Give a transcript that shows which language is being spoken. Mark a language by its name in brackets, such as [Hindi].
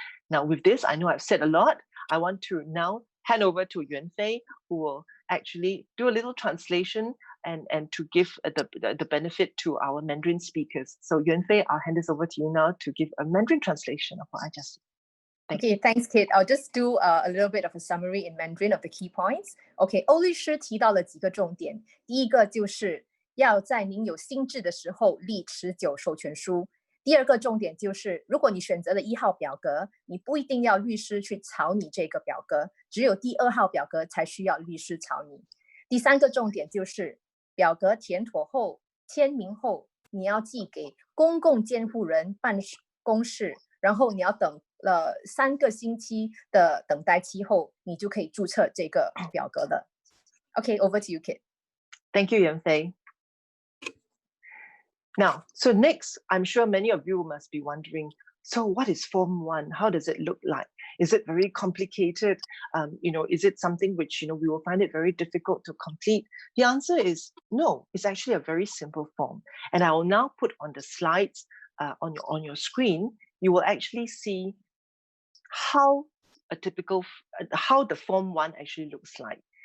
[English] Now with this, I know I've said a lot. I want to now hand over to Yuanfei, who will actually do a little translation and to give the benefit to our Mandarin speakers. So Yuanfei, I'll hand this over to you now to give a Mandarin translation of what I just said. Okay, thanks, Kit. I'll just do a little bit of a summary in Mandarin of the key points. [Chinese] Okay, 欧律师提到了几个重点。第一个就是要在您有心智的时候立持久授权书。第二个重点就是，如果你选择了1号表格，你不一定要律师去草拟这个表格，只有第2号表格才需要律师草拟。第三个重点就是，表格填妥后、签名后，你要寄给公共监护人办公室，然后你要等了3个星期的等待期后，你就可以注册这个表格了。 [English] Okay, over to you, Kit. Thank you, Yuanfei. Now, so next, I'm sure many of you must be wondering, so what is Form 1? How does it look like? Is it very complicated? Is it something which, we will find it very difficult to complete? The answer is no, it's actually a very simple form. And I will now put on the slides on your screen, you will actually see how the Form 1 actually looks like.